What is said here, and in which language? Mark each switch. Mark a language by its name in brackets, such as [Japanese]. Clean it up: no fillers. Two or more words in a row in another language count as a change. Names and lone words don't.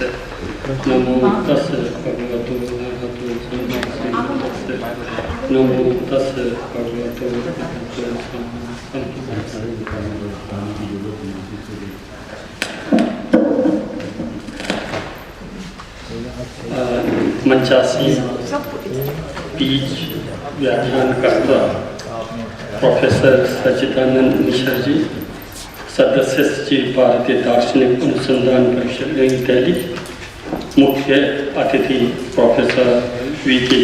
[Pali] नमो तस् भगवतो अरहतो सम्मा सम्बुद्धस्स। नमो तस् भगवतो अरहतो सम्मा सम्बुद्धस्स। [Hindi] मंचासी बीच व्याख्यानकर्ता प्रोफेसर सच्चिदानंद मिश्र जी, सदस्य सचिव भारतीय दार्शनिक अनुसंधान परिषद नई दिल्ली, मुख्य अतिथि प्रोफेसर वी.के.